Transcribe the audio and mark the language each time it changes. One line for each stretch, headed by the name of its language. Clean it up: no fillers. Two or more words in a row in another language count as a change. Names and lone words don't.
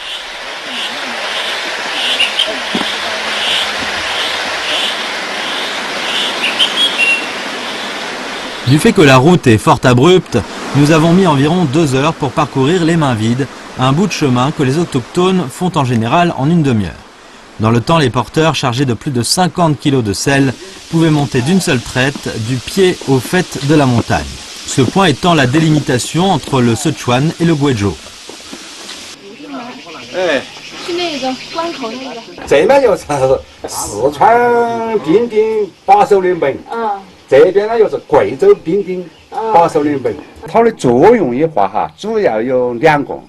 French: Du fait que la route est fort abrupte, nous avons mis environ 2 heures pour parcourir les mains vides, un bout de chemin que les autochtones font en général en une demi-heure. Dans le temps, les porteurs chargés de plus de 50 kg de sel pouvaient monter d'une seule traite du pied au faîte de la montagne. ce point étant la délimitation entre le Sichuan et le Guizhou.
Chinese: 是那个关口那个。这边就是四川边境把守的门，这边呢又是贵州边境把守的门。它的作用的话哈，主要有2个。